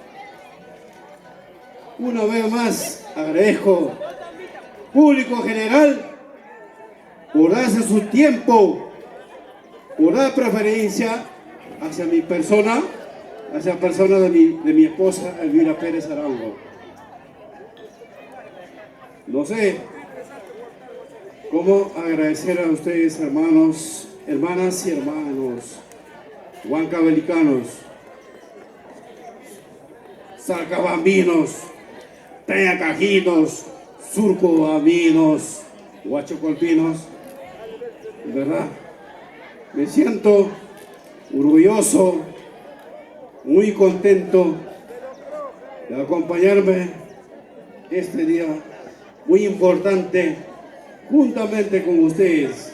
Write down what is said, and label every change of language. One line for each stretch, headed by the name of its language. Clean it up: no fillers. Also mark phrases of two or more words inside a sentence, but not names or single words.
Spanish: Una vez más agradezco, público general, por darse su tiempo, por dar preferencia hacia mi persona, hacia la persona de mi esposa Elvira Pérez Arango. No sé cómo agradecer a ustedes, hermanos, hermanas y hermanos, huancavelicanos, salcabambinos, tayacajinos, surcobambinos, huachocolpinos. De verdad, me siento orgulloso, muy contento de acompañarme este día muy importante juntamente con ustedes.